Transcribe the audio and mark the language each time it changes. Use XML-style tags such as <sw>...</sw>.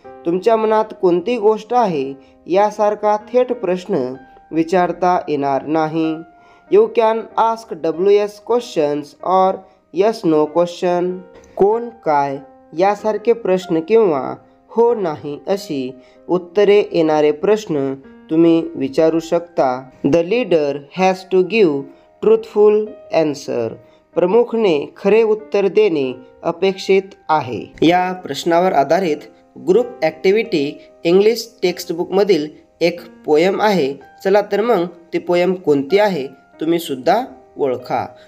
<mr>तुमच्या मनात कोणती गोष्ट आहे यासारखा थेट प्रश्न विचारता येणार नाही.</mr> <en>You can ask WS questions or yes no question.</en> <mr>कोण काय यासारखे प्रश्न किंवा हो नाही अशी उत्तरे येणारे प्रश्न तुम्ही विचारू शकता.</mr> <en>The leader has to give truthful answer.</en> <mr>प्रमुखने खरे उत्तर देणे अपेक्षित आहे. या प्रश्नावर आधारित ग्रुप ॲक्टिव्हिटी इंग्लिश टेक्स्टबुकमधील एक पोयम आहे. चला तर मग ती पोयम कोणती आहे तुम्ही सुद्धा ओळखा.</mr>